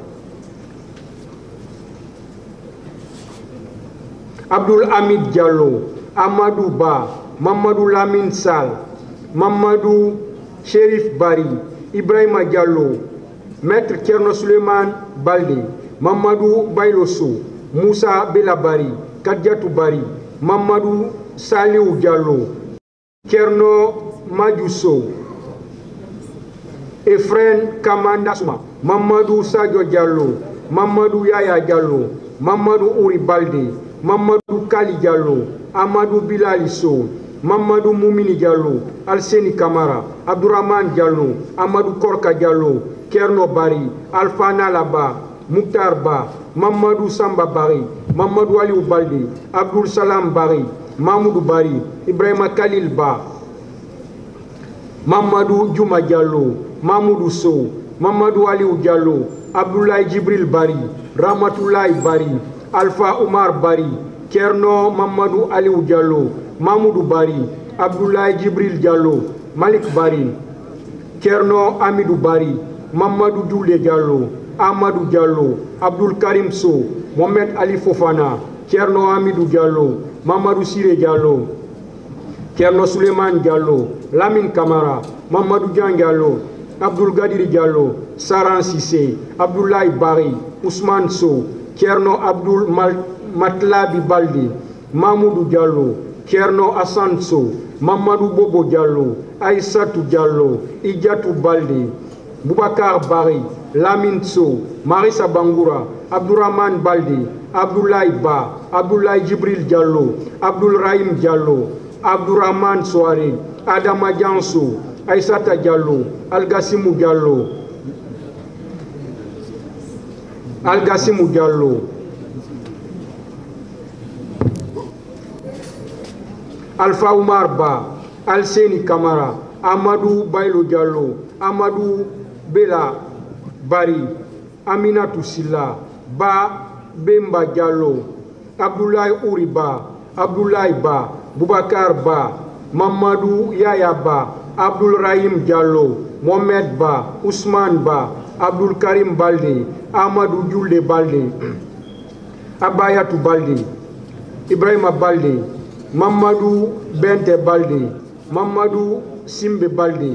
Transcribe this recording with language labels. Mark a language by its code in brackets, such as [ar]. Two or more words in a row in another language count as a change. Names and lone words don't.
[fr] Abdoul Hamid Diallo, Amadou Ba, Mamadou Lamine Sal, Mamadou Chérif Bari, Ibrahima Diallo, Maître Kerno Suleiman Balde, Mamadou Bailoso, Moussa Belabari, Kadiatou Bari, Mamadou Saliou Diallo, Kerno Madjousso, Efren Kamanda Souma, Mamadou Sadio Diallo, Mamadou Yaya Diallo, Mamadou Ouri Balde, Mamadou Kali Diallo, Amadou Bilaliso, Mamadou Moumini Diallo, Alseni Kamara, Abdourahman Diallo, Amadou Korka Diallo, Kerno Bari, Alfana Laba, Mouktar Ba, Mamadou Samba Bari, Mamadou Aliou Balde, Abdoul Salam Bari, Mamoudou Bari, Ibrahima Khalil Ba, Mamadou Djouma Diallo, Mamoudou Sow, Mamadou Aliou Diallo, Abdoulaye Djibril Bari, Ramatoulaye Bari, Alpha Omar Bari, Kerno Mamadou Aliou Diallo, Mamoudou Bari, Abdoulaye Djibril Diallo, Malik Bari, Kerno Amidou Bari, Mamadou Doulé Diallo, Amadou Diallo, Abdoul Karim Sow, Mohamed Ali Fofana, Kerno Amidou Diallo, Mamadou Siré Diallo, Kerno Suleiman Diallo, Lamine Kamara, Mamadou Dian Diallo, Abdoul Gadiri Diallo, Saran Sissé, Abdoulaye Bari, Ousmane Sow, Kerno Abdoul Matlabi Baldi, Mamoudou Diallo, Kerno Hassan Sow, Mamadou Bobo Diallo, Aïssatou Diallo, Idjatou Baldi, Boubacar Bari, Lamine Sow, Marissa Bangoura, Abdourahman Baldi, Abdoulaye Ba, Abdoulaye Djibril Diallo, Abdoul Rahim Diallo, Abdourahman Soare, Adama Dianso, Aïssata Diallo, Algassimou Diallo, Algassimou Diallo, Alpha Oumar Ba, Alseni Kamara, Amadou Bailo Diallo, Amadou Bela Bari, Aminatou Silla, Ba Bemba Diallo, Abdoulaye Ouriba, Abdoulaye Ba, Boubacar Ba, Mamadou Yaya Ba, Abdoul Rahim Diallo, Mohamed Ba, Ousmane Ba, Abdul Karim Balde, Amadou Julde Balde, Abayatou Balde, Ibrahima Balde, Mamadou Bente Balde, Mamadou Simbe Balde,